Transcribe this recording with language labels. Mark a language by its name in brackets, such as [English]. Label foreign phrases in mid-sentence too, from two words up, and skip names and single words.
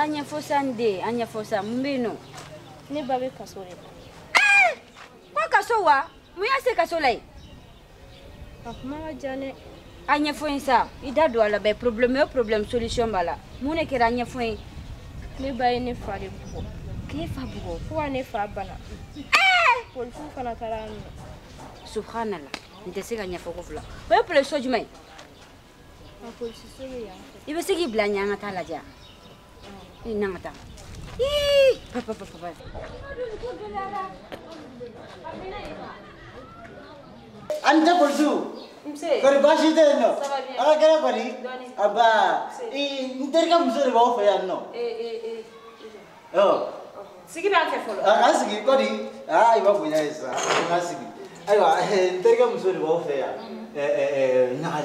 [Bambara] ɲɛfɔ sa n den a ɲɛfɔ sa mun bɛ yen nɔ ne ba bɛ kaso de la ko kaso wa mun y'a se kaso la yen a kuma ka jan dɛ a ɲɛfɔ in sa I da don a la bɛ problème o problème solution b'a la mun de kɛra a ɲɛfɔ in ne ba ye ne fa de bugɔ k'e fa bugɔ fo ka ne fa bana polisiw fana taara a minɛ subhanallah N tɛ se ka ɲɛfɔ ko fila. O ye police so jumɛn ye? Police so bɛ yan. I bɛ se k'i bila ɲɛ an ka taa lajɛ. I n'an ka taa. Ii papa. Anta Kulsu. Kori bashi tɛ yen nɔ. Ala kɛra kɔni. Aba. N terikɛ muso de b'aw fɛ yan nɔ. Sigi b'an fɛ fɔlɔ. A ka sigi kɔni. I ma bonya ye sa. An ka sigi. Ayiwa n terikɛ muso de b'aw fɛ yan. Ɲagale.